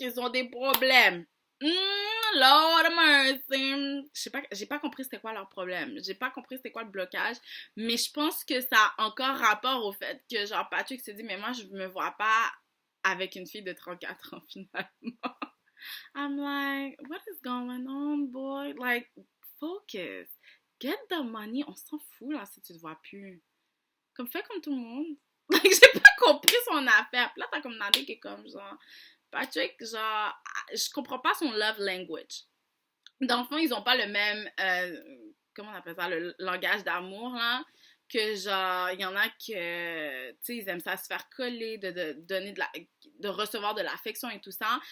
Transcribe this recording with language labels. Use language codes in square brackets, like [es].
[fr] Ils ont des problèmes. [en] Lord mercy. [fr] J'ai pas compris c'était quoi leur problème. J'ai pas compris c'était quoi le blocage. Mais je pense que ça a encore rapport au fait que, genre, Patrick s'est dit, mais moi, je me vois pas avec une fille de 34 ans, finalement. [en] I'm like, what is going on, boy? Like, focus. Get the money. [fr] On s'en fout, là, si tu te vois plus. Comme, fais comme tout le monde. Like, j'ai pas compris son affaire. Puis là, t'as comme Nadé qui est comme, genre... Patrick, genre, je comprends pas son [en] love language. [fr] Dans le fond, ils ont pas le même, comment on appelle ça, le langage d'amour, là, que genre, il y en a que, tu sais, ils aiment ça se faire coller, de donner de recevoir de l'affection et tout ça.